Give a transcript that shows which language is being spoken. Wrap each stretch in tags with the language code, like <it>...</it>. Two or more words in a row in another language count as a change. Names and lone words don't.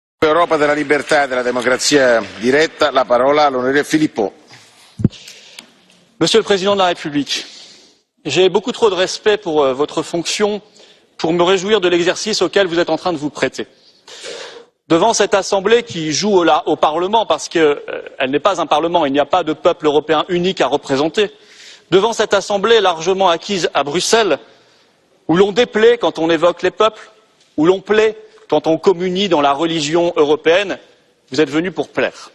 <it>Europa della libertà e della democrazia diretta, la parola all'onorevole Philippot.</it> <fr>Monsieur le Président de la République, j'ai beaucoup trop de respect pour votre fonction pour me réjouir de l'exercice auquel vous êtes en train de vous prêter. Devant cette Assemblée qui joue au Parlement, parce qu'elle n'est pas un Parlement, il n'y a pas de peuple européen unique à représenter, devant cette Assemblée largement acquise à Bruxelles, où l'on déplaît quand on évoque les peuples, où l'on plaît quand on communie dans la religion européenne, vous êtes venu pour plaire.</fr>